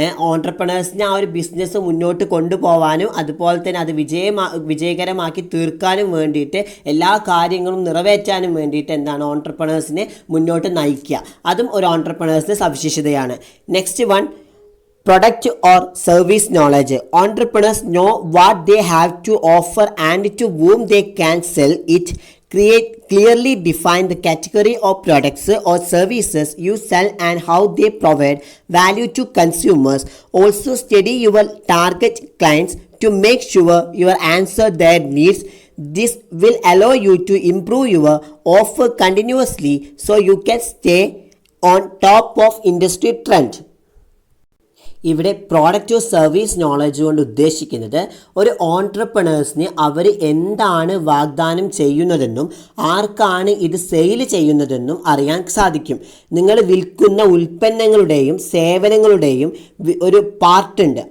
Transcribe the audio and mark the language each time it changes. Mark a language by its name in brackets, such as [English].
[Malayalam] ഓൺട്രപ്രണേഴ്സിനെ ആ ഒരു ബിസിനസ് മുന്നോട്ട് കൊണ്ടുപോകാനും അതുപോലെ തന്നെ അത് വിജയകരമാക്കി തീർക്കാനും വേണ്ടിയിട്ട് എല്ലാ കാര്യങ്ങളും നിറവേറ്റാനും വേണ്ടിയിട്ട് എന്താണ് ഓൺട്രപ്രണേഴ്സിനെ മുന്നോട്ട് നയിക്കുക. അതും ഒരു ഓൺട്രപ്രണേഴ്സിൻ്റെ സവിശേഷതയാണ്. [English] Next one, product or service knowledge. Entrepreneurs know what they have to offer and to whom they can sell it. Clearly define the category of products or services you sell and how they provide value to consumers. Also study your target clients to make sure you answer their needs. This will allow you to improve your offer continuously so you can stay on top of industry trend. [Malayalam] ഇവിടെ product or service knowledge കൊണ്ട് ഉദ്ദേശിക്കുന്നത് ഒരു ഓൺട്രപ്രണേഴ്സിന് അവർ എന്താണ് വാഗ്ദാനം ചെയ്യുന്നതെന്നും ആർക്കാണ് ഇത് sale ചെയ്യുന്നതെന്നും അറിയാൻ സാധിക്കും. നിങ്ങൾ വിൽക്കുന്ന ഉൽപ്പന്നങ്ങളുടെയും സേവനങ്ങളുടെയും ഒരു പാർട്ടുണ്ട്.